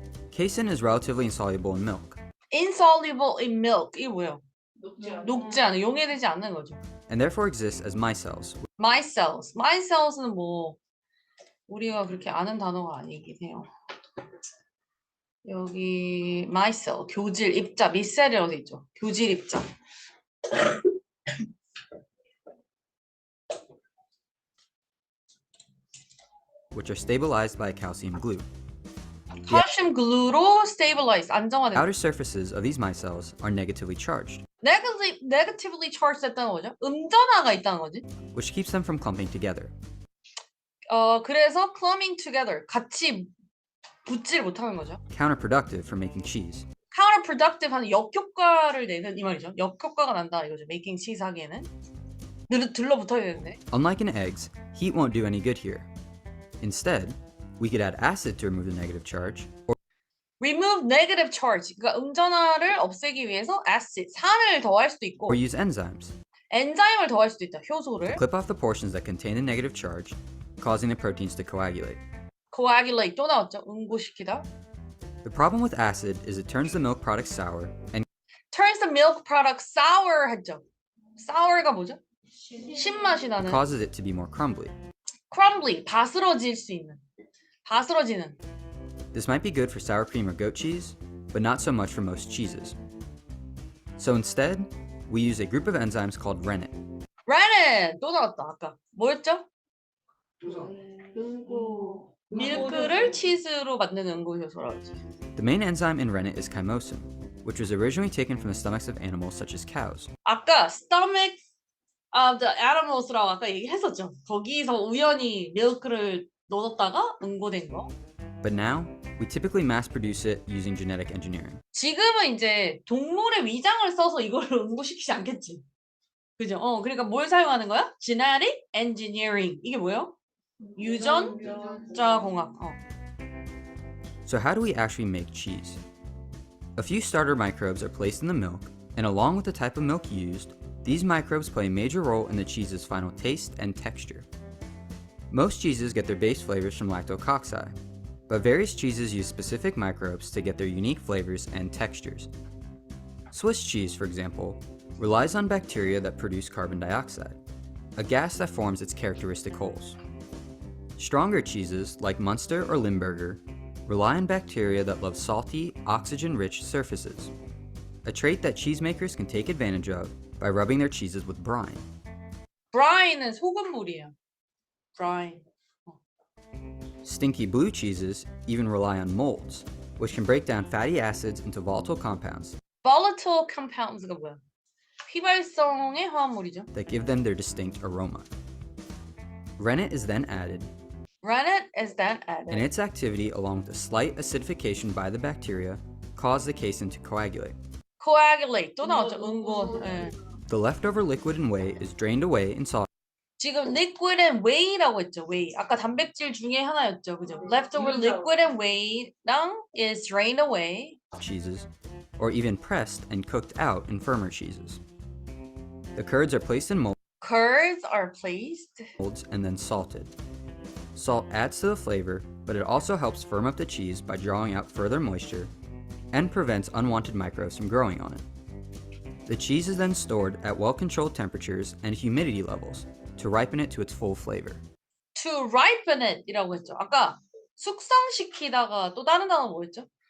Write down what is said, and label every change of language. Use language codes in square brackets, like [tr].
[en] Casein is relatively insoluble in milk, insoluble in milk. [ko] 이게 뭐예요? 녹지 않아. 용해되지 않는 거죠. [en] and therefore exists as micelles, micelles. [ko] micelles는 뭐 우리가 그렇게 아는 단어가 아니긴 해요. 여기 micelle, 교질, 입자, 미셀이라고 돼 있죠. 교질, 입자. [en] which are stabilized by a calcium glue. [ko] 칼슘 글루로 stabilize, [en] The [ko] 안정화된. [en] outer surfaces of these micelles are negatively charged, negatively charged [ko] 됐다는 거죠. 음전화가 있다는 거지. [en] which keeps them from clumping together. [ko] 그래서 [en] clumping together, [ko] 같이 붙지를 못하는 거죠. [en] Counterproductive for making cheese. [ko] counterproductive 하는 역효과를 내는 이 말이죠. 역효과가 난다 이거죠. [en] making cheese [ko] 하기에는. 들러붙어야 되는데. [en] Unlike in eggs, heat won't do any good here. Instead, we could add acid to remove the negative charge, or remove negative charge. [ko] 그러니까 음전화를 없애기 위해서 acid, 산을 더할 수도 있고 [en] use enzymes [ko] 엔자임을 더할 수도 있다. [en] to [ko] 효소를. [en] clip off the portions that contain the negative charge, causing the proteins to coagulate. [ko] coagulate 또 나왔죠. 응고시키다. [en] The problem with acid is it turns the milk product sour and turns the milk product sour 했죠. [ko] sour가 뭐죠? 신맛이 나는. [en] causes it to be more crumbly. [ko] crumbly, 바스러질 수 있는. 바스러지는. [en] This might be good for sour cream or goat cheese, but not so much for most cheeses. So instead, we use a group of enzymes called rennet. [ko] rennet 또 나왔다. 아까 뭐였죠? 밀크를 치즈로 만드는 응고효소라고 했지. [en] The main enzyme in rennet is chymosin, which was originally taken from the stomachs of animals such as cows. [ko] 아까 [en] stomach of the animals [ko] 라고 아까 얘기했었죠. 거기서 우연히 밀크를 넣었다가 응고된 거. [en] But now, we typically mass produce it using genetic engineering. [ko] 지금은 이제 동물의 위장을 써서 이걸 응고시키지 않겠지. 그죠? 그러니까 뭘 사용하는 거야? genetic engineering. 이게 뭐예요? 유전자 공학. [en] So how do we actually make cheese? A few starter microbes are placed in the milk, and along with the type of milk used, these microbes play a major role in the cheese's final taste and texture. Most cheeses get their base flavors from lactococci, but various cheeses use specific microbes to get their unique flavors and textures. Swiss cheese, for example, relies on bacteria that produce carbon dioxide, a gas that forms its characteristic holes. Stronger cheeses, like Munster or Limburger, rely on bacteria that love salty, oxygen-rich surfaces, a trait that cheesemakers can take advantage of by rubbing their cheeses with brine. [ko] brine은 소금물이에요. [en] brine. Stinky blue cheeses even rely on molds, which can break down fatty acids into volatile compounds volatile compounds [ko] 가 뭐야? 휘발성의 화합물이죠. [en] that give them their distinct aroma. Rennet is then added, rennet is then added. and its activity, along with a slight acidification by the bacteria, cause the casein to coagulate. [ko] coagulate 또 나왔죠. 응고. 예. [en] The leftover liquid and whey is drained away in salt [ko] 지금 [en] liquid and whey [ko] 라고 했죠. [en] whey. [ko] 아까 단백질 중에 하나였죠. 그죠? [en] leftover liquid and whey랑 is drained away. cheeses, or even pressed and cooked out in firmer cheeses. The curds are placed in curds are placed. molds and then salted. Salt adds to the flavor, but it also helps firm up the cheese by drawing out further moisture and prevents unwanted microbes from growing on it. The cheese is then stored at well-controlled temperatures and humidity levels to ripen it to its full flavor. to ripen it [ko] 이라고 했죠. 아까 숙성시키다가 또 다른 단어 뭐였죠?